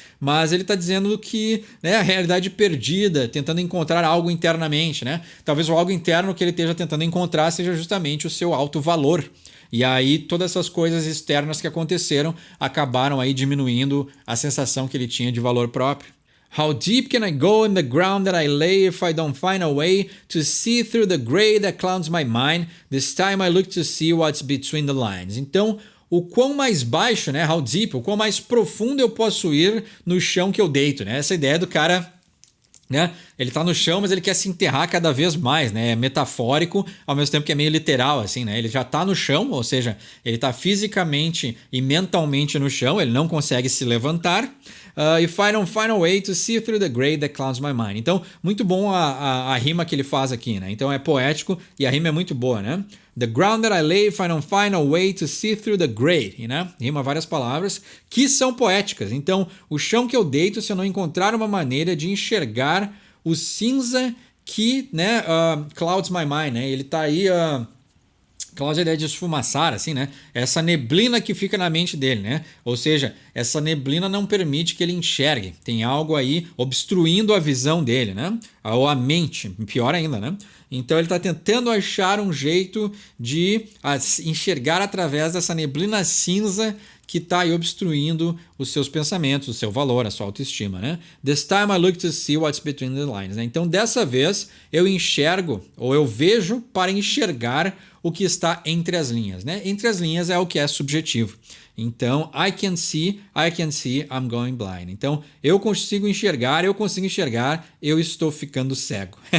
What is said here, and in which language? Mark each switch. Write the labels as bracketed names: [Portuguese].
[Portuguese] Mas ele está dizendo que, né, a realidade perdida, tentando encontrar algo internamente, né? Talvez o algo interno que ele esteja tentando encontrar seja justamente o seu alto valor. E aí todas essas coisas externas que aconteceram acabaram aí diminuindo a sensação que ele tinha de valor próprio. [English] How deep can I go in the ground that I lay if I don't find a way to see through the gray that clouds my mind? This time I look to see what's between the lines. [Portuguese] Então, o quão mais baixo, né? [English] How deep, [Portuguese] o quão mais profundo eu posso ir no chão que eu deito, né? Essa ideia do cara... Né? Ele tá no chão, mas ele quer se enterrar cada vez mais, né? É metafórico, ao mesmo tempo que é meio literal, assim, né? Ele já tá no chão, ou seja, ele tá fisicamente e mentalmente no chão, ele não consegue se levantar. [English] If I don't find a way to see through the gray that clouds my mind. [Portuguese] Então, muito bom a rima que ele faz aqui, né? Então é poético e a rima é muito boa, né? [English] The ground that I lay, if I don't find a way to see through the gray, né? [Portuguese] Rima várias palavras que são poéticas. Então, o chão que eu deito, se eu não encontrar uma maneira de enxergar o cinza que, né, [English] clouds my mind, [Portuguese] né? Ele tá aí... Cloud é a ideia de esfumaçar, assim, né? Essa neblina que fica na mente dele, né? Ou seja, essa neblina não permite que ele enxergue. Tem algo aí obstruindo a visão dele, né? Ou a mente, pior ainda, né? Então ele está tentando achar um jeito de enxergar através dessa neblina cinza que está aí obstruindo os seus pensamentos, o seu valor, a sua autoestima, né? [English] This time I look to see what's between the lines, né? [Portuguese] Então dessa vez eu enxergo ou eu vejo para enxergar o que está entre as linhas, né? Entre as linhas é o que é subjetivo. Então, [English] I can see, I'm going blind. [Portuguese] Então, eu consigo enxergar, eu estou ficando cego.